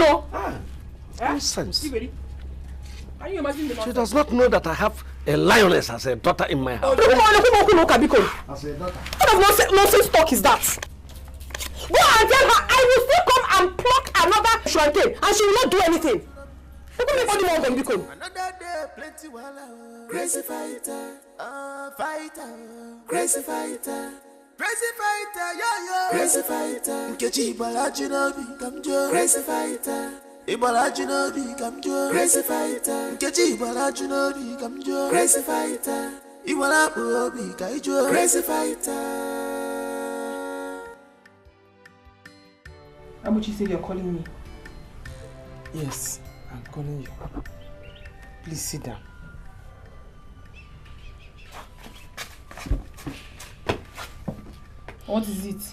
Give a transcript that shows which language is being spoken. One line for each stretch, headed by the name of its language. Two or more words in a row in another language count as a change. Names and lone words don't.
English: Nonsense. Can you imagine the nonsense? She does not know that I have a lioness as a daughter in my house. As a daughter? What of nonsense talk is that? Go and tell her I will still come and pluck another shrine and she will not do anything. Another day, plenty wala. Crazy fighter, fighter. Crazy fighter, yo. Crazy fighter, Nkechi Balajinobi, come jo. Crazy fighter, Ibalajinobi, come jo. Crazy fighter, Nkechi Balajinobi, come jo. Crazy fighter, Iwalabuobi, kaijo. Crazy fighter. Abuchi said you're calling me. Yes, I'm calling you. Please sit down. What is it?